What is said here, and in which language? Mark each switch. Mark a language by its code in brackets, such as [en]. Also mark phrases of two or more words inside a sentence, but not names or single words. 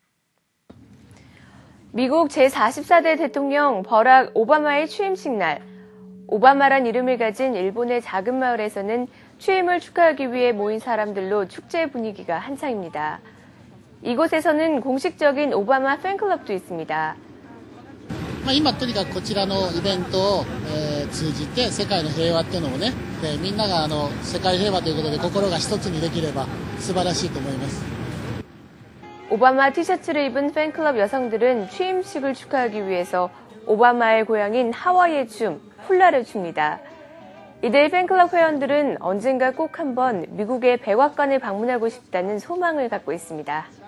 [ko] 미국 제44대 대통령 버락 오바마의 취임식 날, 오바마란 이름을 가진 일본의 작은 마을에서는 취임을 축하하기 위해 모인 사람들로 축제 분위기가 한창입니다. 이곳에서는 공식적인 오바마 팬클럽도 있습니다. [ja] 今とにかくこちらのイベントを通じて世界の平和っていうのをね、みんなが世界平和ということで心が一つにできれば素晴らしいと思います。 [ko] 오바마 티셔츠를 입은 팬클럽 여성들은 취임식을 축하하기 위해서 오바마의 고향인 하와이의 춤, 훌라를 춥니다. 이들 팬클럽 회원들은 언젠가 꼭 한번 미국의 백악관을 방문하고 싶다는 소망을 갖고 있습니다.